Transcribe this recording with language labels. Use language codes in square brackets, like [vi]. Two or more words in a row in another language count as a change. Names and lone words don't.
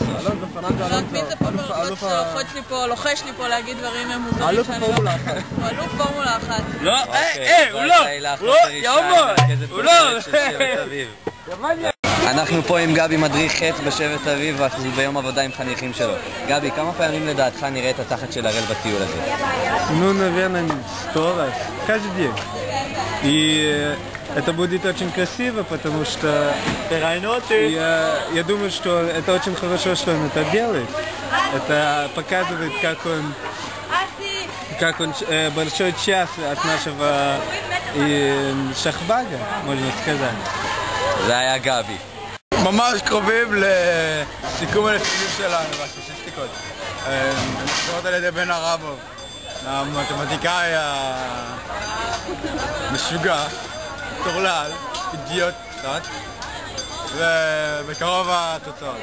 [he] רק מי זה פה ברחוץ לוחש לי פה להגיד דברים מוזרים שאני לא... הוא אלוף פורמולה 1. לא, הוא לא! אנחנו פה עם גבי מדריך ח' בשבט אביב ואנחנו ביום עבודה עם חניכים שלו. גבי, כמה פעמים לדעתך נראה את התחת של הראל בטיול הזה? [ru] Ну, наверное, 100 раз. Каждый день. И это будет очень красиво, потому что я думаю, что это очень хорошо, что он это делает. Это показывает, как он большой час от нашего шахбага, можно сказать. [he] זה היה גבי. ממש קרובים לסיכום הנתונים שלנו והשישיסטיקות. נקראות על ידי בן הרבוב, המתמטיקאי המשוגע, טורלל, אידיוט קצת, ובקרוב התוצאות.